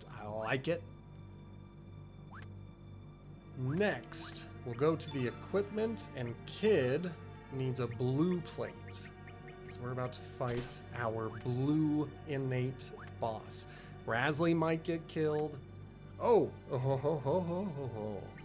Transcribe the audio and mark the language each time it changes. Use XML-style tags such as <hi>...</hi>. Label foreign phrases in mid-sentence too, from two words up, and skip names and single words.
<en>I like it. Next, we'll go to the equipment, and Kid needs a blue plate. So we're about to fight our blue innate boss. Rasley might get killed. Oh, oh, ho, ho, ho, ho, ho, ho.</en>